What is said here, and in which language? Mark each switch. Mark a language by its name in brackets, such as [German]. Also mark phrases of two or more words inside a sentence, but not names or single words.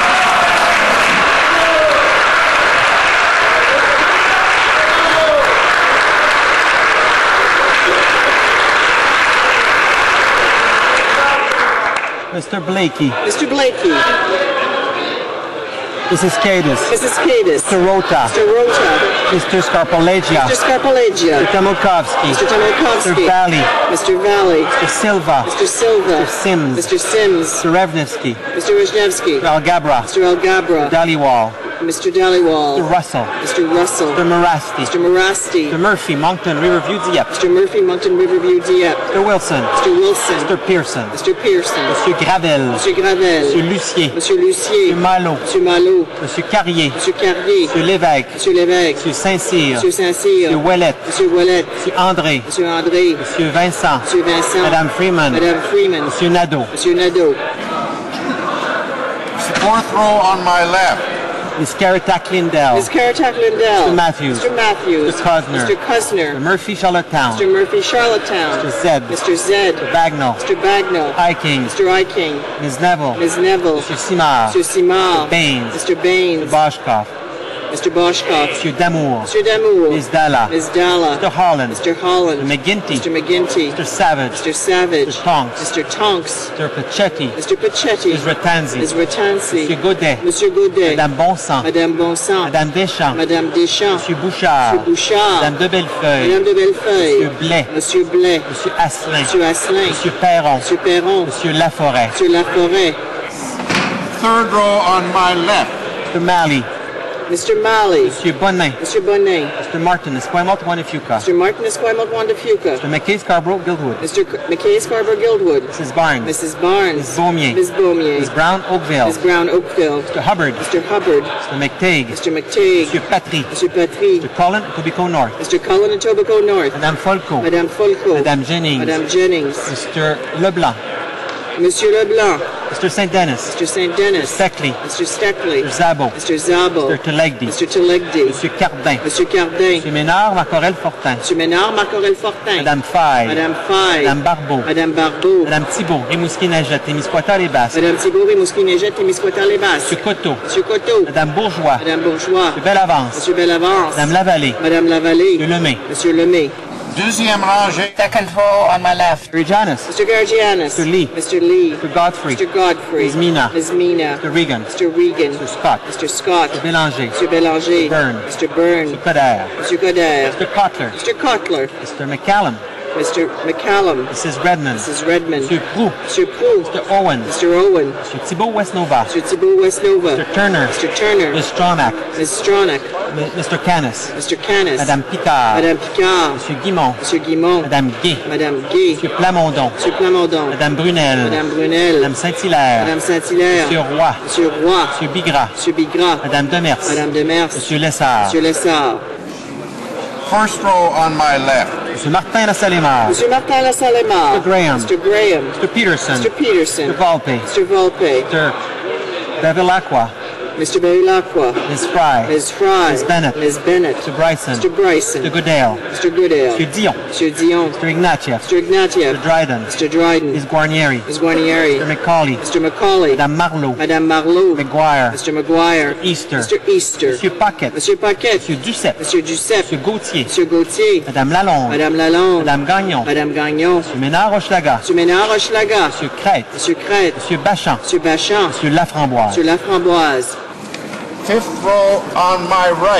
[English] Mr. Blakey. Mr. Blakey. Mrs. Cadis. Mrs. Cadis. Mr. Rota. Mr. Rota. Mr. Scarpalegia. Mr. Scarpalegia. Mr. Tomokowski. Mr. Tomokowski. Mr. Valley. Mr. Valley. Mr. Silva. Mr. Silva. Mr. Sims. Mr. Sims. Mr. Revnevsky. Mr. Wisniewski. Mr. Algabra. Mr. Algabra. Dhaliwal. Mr. Dhaliwal. Mr. Russell. Mr. Russell. Mr. Morasti. Mr. Morasti. Mr. Murphy, Moncton, Riverview, Dieppe. Mr. Murphy, Moncton, Riverview, Dieppe. Mr. Wilson. Mr. Wilson. Mr. Pearson. Mr. Pearson. [French] Monsieur Gravel. Monsieur Gravel. Monsieur Lucier. Monsieur Lucier. Monsieur Malo. Monsieur Malo. Monsieur Carrier. Monsieur Carrier. Monsieur Lévesque. Monsieur Lévesque. Monsieur Saint-Cyr. Monsieur Saint-Cyr. Monsieur Ouellet. Monsieur Ouellet. Monsieur André. Monsieur André. Monsieur Vincent. Monsieur Vincent. Madame Freeman. Madame Freeman. Monsieur Nadeau. Monsieur Nadeau. [English] Fourth row on my left. Miss Caratak Lindell. Ms. Caratak Lindell. Mr. Matthews. Mr. Matthews. Mr. Cosner. Mr. Cosner. Mr. Murphy, Charlottetown. Mr. Murphy, Charlottetown. Mr. Zed. Mr. Zed. Mr. Bagnall. Mr. Bagnall. Iking. Mr. Iking. Ms. Neville. Ms. Neville. Mr. Simard. Mr. Simard. Mr. Baines. Mr. Baines. Mr. Boschkoff. Mr. Boschkoff. [French] Monsieur Damour. [English] Mr. Damour. Ms. Dalla. Ms. Dalla. Mr. Holland. Mr. Holland. Mr. McGuinty. Mr. McGuinty. Mr. Savage. Mr. Savage. Mr. Tonks. Mr. Tonks. Mr. Pachetti. Mr. Pachetti. Ms. Ratanzi. Ms. Ratanzi. [French] Monsieur Godet. Monsieur Godet. Madame Bonsang. Madame Bonsang. Madame Deschamps. Madame Deschamps. Monsieur Bouchard. Monsieur Bouchard. Madame de Bellefeuille. Madame de Bellefeuille. Monsieur Blais. Monsieur Blais. Monsieur Asselin. Monsieur Asselin. Monsieur Perron. Monsieur Perron. Monsieur Laforêt. Monsieur Laforêt. [English] Third row on my left. Mr. Malley. Mr. Malley. [French] Monsieur Bonnin. [English] Mr. Bonnet. Mr. Martin. Esquimalt, Wanafuka. Mr. Martin Esquimalt Wandafuka. Mr. McKay, Scarborough, Guildwood. Mr. McKay Scarborough Guildwood. Mrs. Barnes. Mrs. Barnes. Ms. Beaumier. Ms. Beaumier. Ms. Brown, Oakville. Ms. Brown Oakville. Mr. Hubbard. Mr. Hubbard. Mr. McTague. Mr. McTague. [French] Monsieur Patry. [English] Mr. Patry. Mr. Collin, Etobicoke North. Mr. Cullen and Etobicoke North. [French] Madame Folco. Madame Folco. Madame Jennings. Madame Jennings. [English] Mr. Leblanc. [French] Monsieur Leblanc. [English] Mr. St. Dennis. Mr. St. Dennis. Steckley. Mr. Steckley. Mr. Zabo. Mr. Zabo. Mr. Telegdi. Mr. Telegdi. [French] Monsieur Cardin. Monsieur Cardin. Monsieur Ménard, Marcorel Fortin. Monsieur Ménard, Marcorel Fortin. Madame Faye. Madame Faye. Madame Barbeau. Madame Barbeau. Madame Thibault, Rimouski-Najette, Témiscouata, les Basses. Madame Thibault, Rimouski-Néjette et Misquoitar les Basses. Monsieur Coteau. Monsieur Coteau. Madame Bourgeois. Madame Bourgeois. Monsieur Bellavance. Monsieur Bellavance. Madame Lavallée. Madame Lavallée. Monsieur Lemay. Monsieur Lemay. Deuxième rangée. [English] Second row on my left. Mr. Janis. Mr. Gargianis. Mr. Lee. Mr. Lee. Mr. Godfrey. Mr. Godfrey. Ms. Mina. Ms. Mina. Mr. Regan. Mr. Regan. Mr. Scott. Mr. Scott. Mr. Bélanger. [French] Monsieur Bélanger. [English] Byrne. Mr. Byrne. Mr. Coder. [French] Monsieur Coder. [English] Mr. Cotler. Mr. Cotler. Mr. McCallum. Mr. McCallum. Mrs. Redmond. Mrs. Redmond. [French] Monsieur Proux. Monsieur Proux. [English] Mr. Owen. Mr. Owen. [French] Monsieur Thibault Westnova. [English] Mr. Thibault Westnova. Mr. Turner. Mr. Turner. Ms. Stronach. Ms. Stronach. Mr. Canis. Mr. Canis. [French] Madame Picard. Madame Picard. Monsieur Guimont. Monsieur Guimont. Madame Gay. Madame Gay. Monsieur Plamondon. Monsieur Plamondon. Madame Brunel. Madame Brunel. Madame Saint-Hilaire. Madame Saint-Hilaire. Monsieur Roy. Monsieur Roy. Monsieur Bigras. Monsieur Bigras. Madame Demers. Madame Demers. Monsieur Lessard. Monsieur Lessard. [English] First row on my left. [French] Monsieur Martin Lassalemar. Monsieur Martin Lassalemar. [English] Mr. Graham. Mr. Graham. Mr. Peterson. Mr. Peterson. Mr. Volpe. Mr. Volpe. Mr. Bevilacqua. Mr. Bevilacqua. Ms. Fry. Ms. Fry. Ms. Bennett. Ms. Bennett. Mr. Bryson. Mr. Bryson. Mr. Goodale. Mr. Goodale. [French] Monsieur Dion. Monsieur Dion. [English] Mr. Ignatieff. Mr. Ignatieff. Mr. Dryden. Mr. Dryden. Ms. Guarnieri. Ms. Guarnieri. Mr. McCauley. Mr. Macaulay. [French] Madame Marlowe. Madame Marlowe. [English] McGuire. Mr. Maguire. Easter. Mr. Easter. [French] Monsieur Paquette. Monsieur Paquette. Monsieur Duceppe. Monsieur Duceppe. Monsieur Gauthier. Monsieur Gauthier. Madame Lalonde. Madame Lalonde. Madame Gagnon. Madame Gagnon. Monsieur Ménard-Hochelaga. Monsieur Ménard Hochelaga. Monsieur Crête. Monsieur Crête. Monsieur Bachan. Monsieur Bachan. Monsieur Laframboise. Monsieur Laframboise. [English] Fifth row on my right.